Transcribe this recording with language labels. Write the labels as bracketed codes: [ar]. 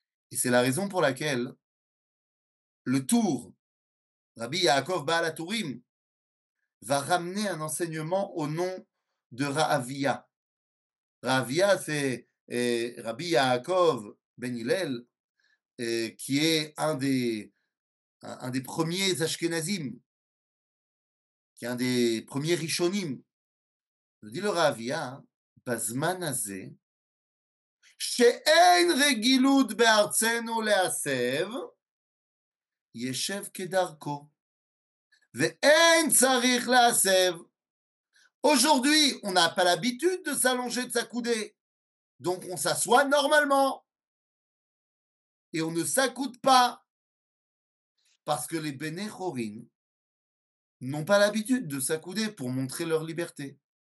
[fr] Et c'est la raison pour laquelle le Tour, Rabbi Yaakov Baal HaTurim, va ramener un enseignement au nom de Ra'avia. Ra'avia, c'est Rabbi Yaakov Ben Hillel, qui est un des premiers Ashkenazim, qui est un des premiers Rishonim. Je dis le Ra'avia, [he] Bazman Hazeh, שאין רגילות בארצנו להסב, ישב כדרכו, ואין צריך להסב. [fr] Aujourd'hui, on n'a pas l'habitude de s'allonger, de s'accouder. Donc on s'assoit normalement. Et on ne s'accoude pas. Parce que les Béné Chorin n'ont pas l'habitude de s'accouder pour montrer leur liberté.